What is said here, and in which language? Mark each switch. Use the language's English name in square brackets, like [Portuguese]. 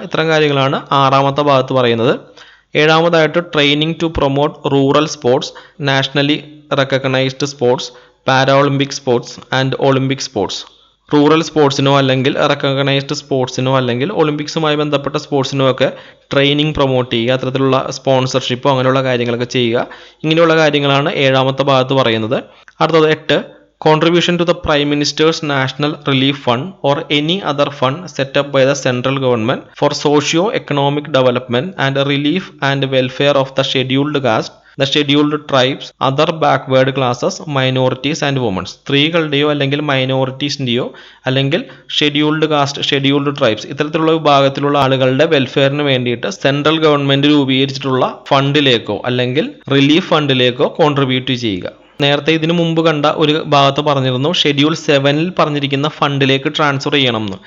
[Malayalam] ഇത്തരം കാര്യങ്ങളാണ് ആറാമത്തെ ഭാഗത്ത് പറയുന്നത്. ഏഴാമതായിട്ട് [English] Training to promote rural sports, nationally recognised sports, Paralympic sports and Olympic sports. [Malayalam] Rural സ്പോർട്സിനോ അല്ലെങ്കിൽ റെക്കഗ്നൈസ്ഡ് സ്പോർട്സിനോ അല്ലെങ്കിൽ ഒളിമ്പിക്സുമായി ബന്ധപ്പെട്ട സ്പോർട്സിനോ ഒക്കെ ട്രെയിനിങ് പ്രൊമോട്ട് ചെയ്യുക. അത്തരത്തിലുള്ള സ്പോൺസർഷിപ്പോ അങ്ങനെയുള്ള കാര്യങ്ങളൊക്കെ ചെയ്യുക. ഇങ്ങനെയുള്ള കാര്യങ്ങളാണ് ഏഴാമത്തെ ഭാഗത്ത് പറയുന്നത്. അടുത്തത് 8. [English] Contribution to the Prime Minister's National Relief Fund or any other fund set up by the central government for socio-economic development and relief and welfare of the scheduled caste, the scheduled tribes, other backward classes, minorities and women. [Malayalam] സ്ത്രീകളുടെയോ അല്ലെങ്കിൽ മൈനോറിറ്റീസിൻ്റെയോ അല്ലെങ്കിൽ scheduled caste, scheduled tribes, ഇത്തരത്തിലുള്ള വിഭാഗത്തിലുള്ള ആളുകളുടെ വെൽഫെയറിന് വേണ്ടിയിട്ട് central government രൂപീകരിച്ചിട്ടുള്ള ഫണ്ടിലേക്കോ അല്ലെങ്കിൽ relief ഫണ്ടിലേക്കോ contribute ചെയ്യുക. നേരത്തെ ഇതിനു മുമ്പ് കണ്ട ഒരു ഭാഗത്ത് പറഞ്ഞിരുന്നു ഷെഡ്യൂൾ 7-ൽ പറഞ്ഞിരിക്കുന്ന ഫണ്ടിലേക്ക് ട്രാൻസ്ഫർ ചെയ്യണമെന്ന്.